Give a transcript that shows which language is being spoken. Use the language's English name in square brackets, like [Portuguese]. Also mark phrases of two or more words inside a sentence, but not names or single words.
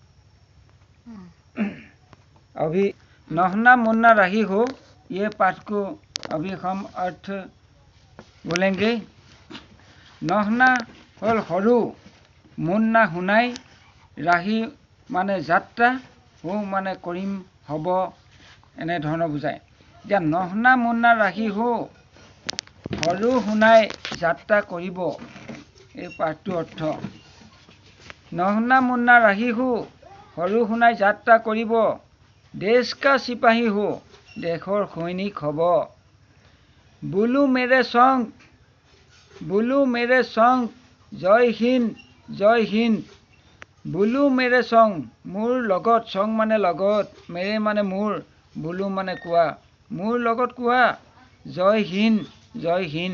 [Hindi] अभी नहना मुन्ना राही हो ये पाठ को अभी हम अर्थ बोलेंगे। [Assamese] নহনা হল হৰু, মুন্না হুনাই, ৰাহী মানে যাত্ৰা, হো মানে কৰিম হ'ব, এনে ধৰণৰ বুজায়। এতিয়া [Hindi] नहना मुन्ना राही हो, [Assamese] হৰু শুনাই যাত্ৰা কৰিব, এই পাঠটোৰ অৰ্থ। [Hindi] नहना मुन्ना राही हो, [Assamese] হৰু শুনাই যাত্ৰা কৰিব, [Hindi] देश का सिपाही हो, [Assamese] দেশৰ সৈনিক হব। [Hindi] बोलो मेरे संग जय हिंद। बोलो मेरे संग [Assamese] মোৰ লগত, [Hindi] संग माने लगत, मेरे माने मोर, बोलो माने कुआ, [Assamese] মোৰ লগত কুৱা [Hindi] जय हिंद।